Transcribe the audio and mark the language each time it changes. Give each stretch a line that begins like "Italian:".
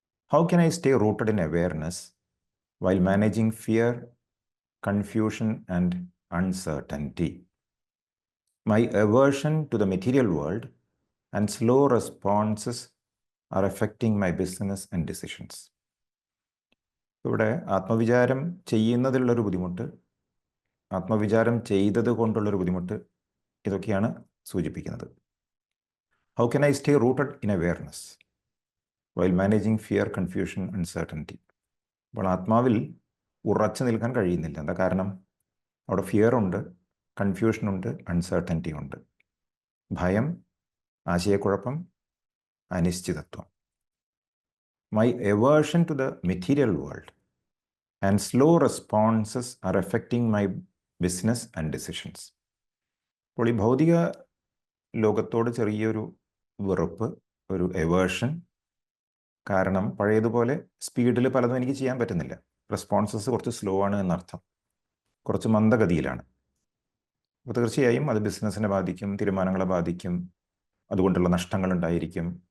English: How can I stay rooted in awareness while managing fear, confusion, and uncertainty? My aversion to the material world and slow responses are affecting my business and decisions.
Malayalam: ഇവിടെ ആത്മവിചാരം ചെയ്യുന്നതിലുള്ളൊരു ബുദ്ധിമുട്ട്, ആത്മവിചാരം ചെയ്തത് കൊണ്ടുള്ളൊരു ബുദ്ധിമുട്ട്, ഇതൊക്കെയാണ് സൂചിപ്പിക്കുന്നത്.
English: How can I stay rooted in awareness while managing fear, confusion, uncertainty?
Malayalam: അപ്പോൾ ആത്മാവിൽ ഉറച്ചു നിൽക്കാൻ കഴിയുന്നില്ല. എന്താ കാരണം? അവിടെ ഫിയർ ഉണ്ട്, കൺഫ്യൂഷൻ ഉണ്ട്, അൺസർട്ടനിറ്റി ഉണ്ട്. ഭയം, ആശയക്കുഴപ്പം, അനിശ്ചിതത്വം.
English: My aversion to the material world and slow responses are affecting my business and decisions.
Malayalam: അപ്പോൾ ഈ ഭൗതിക ലോകത്തോട് ചെറിയൊരു വെറുപ്പ്, ഒരു എവേർഷൻ, കാരണം പഴയതുപോലെ സ്പീഡിൽ പലതും എനിക്ക് ചെയ്യാൻ പറ്റുന്നില്ല. റെസ്പോൺസസ് കുറച്ച് സ്ലോ ആണ് എന്നർത്ഥം, കുറച്ച് മന്ദഗതിയിലാണ്. അപ്പോൾ തീർച്ചയായും അത് ബിസിനസ്സിനെ ബാധിക്കും, തീരുമാനങ്ങളെ ബാധിക്കും, അതുകൊണ്ടുള്ള നഷ്ടങ്ങൾ ഉണ്ടായിരിക്കും.